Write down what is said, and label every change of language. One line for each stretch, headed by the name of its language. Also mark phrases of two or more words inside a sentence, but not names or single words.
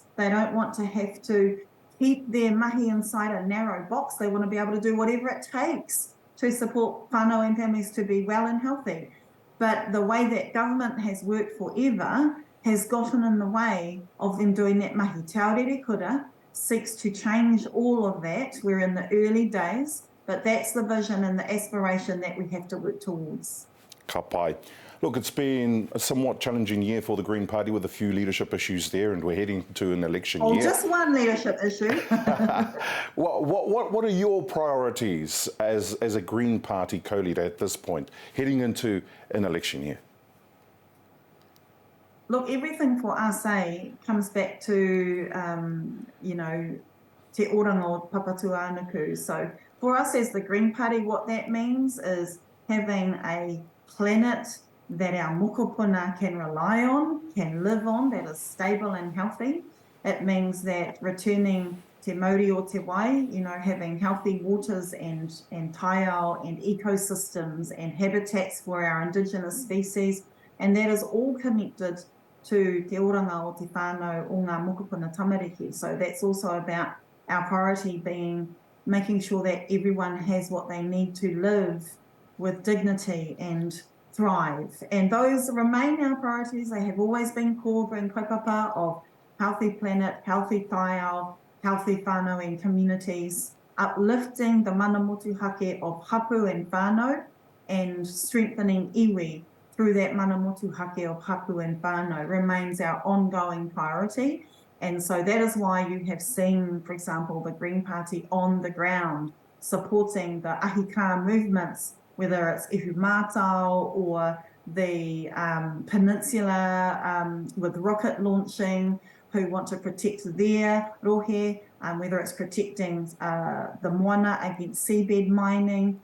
English: They don't want to have to keep their mahi inside a narrow box. They want to be able to do whatever it takes to support whānau and families to be well and healthy. But the way that government has worked forever has gotten in the way of them doing that mahi. Te Aorerekura seeks to change all of that. We're in the early days, but that's the vision and the aspiration that we have to work towards.
Māori: Ka pai.
English: Look, it's been a somewhat challenging year for the Green Party with a few leadership issues there, and we're heading to an election year. Just one leadership issue. What are your priorities as a Green Party co-leader at this point, heading into an election year? Look, everything for us comes back to,
Māori: te oranga o papatuānuku.
English: So for us as the Green Party, what that means is having a planet that our mokopuna can rely on, can live on, that is stable and healthy. It means that returning
Māori: te mauri o te wai,
English: having healthy waters and taiao and ecosystems and habitats for our indigenous species, and that is all connected to
Māori: te oranga o te whānau o ngā mokopuna tamariki.
English: So that's also about our priority being making sure that everyone has what they need to live with dignity and thrive. And those remain our priorities. They have always been core and kaupapa of healthy planet, healthy taiao, healthy whānau and communities, uplifting the
Māori: mana motuhake
English: of hapu and whānau, and strengthening iwi through that
Māori: mana motuhake
English: of hapu and whānau remains our ongoing priority. And so that is why you have seen, for example, the Green Party on the ground supporting the ahika movements, whether it's Ihu Mātau or the peninsula with rocket launching, who want to protect their rohe, whether it's protecting the moana against seabed mining.